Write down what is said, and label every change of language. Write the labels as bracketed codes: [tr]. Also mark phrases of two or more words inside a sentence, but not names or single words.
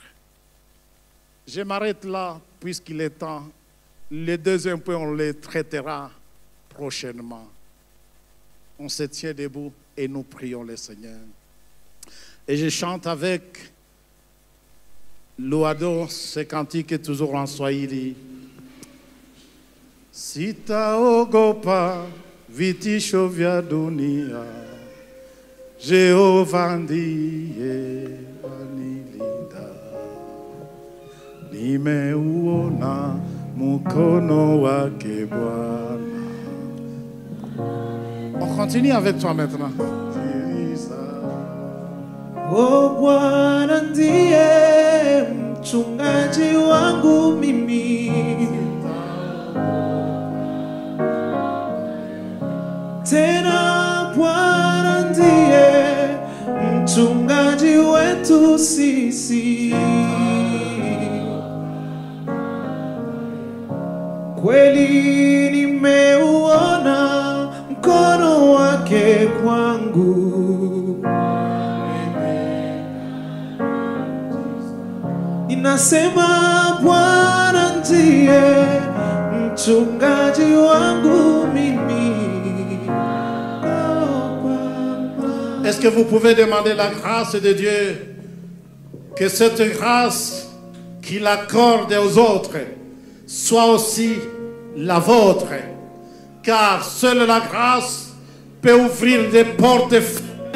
[fr] Je m'arrête là puisqu'il est temps. Les deuxième point, on les traitera prochainement. On se tient debout et nous prions le Seigneur. Et je chante avec Louado, ce cantique est toujours en [sw] Swahili. Sitaogopa vitisho vya dunia, Jehova ndiye wanilinda. Nimeuona mkono wake Bwana. [fr] On continue avec toi maintenant. [sw] O Bwana ndiye mchungaji wangu mimi, tena Bwana ndiye mchungaji wetu sisi. Kweli nimeuona mkono wake kwangu, ninasema Bwana ndiye mchungaji wangu mimi. [fr] Est-ce que vous pouvez demander la grâce de Dieu, que cette grâce qu'il accorde aux autres soit aussi la vôtre, car seule la grâce peut ouvrir des portes fermées.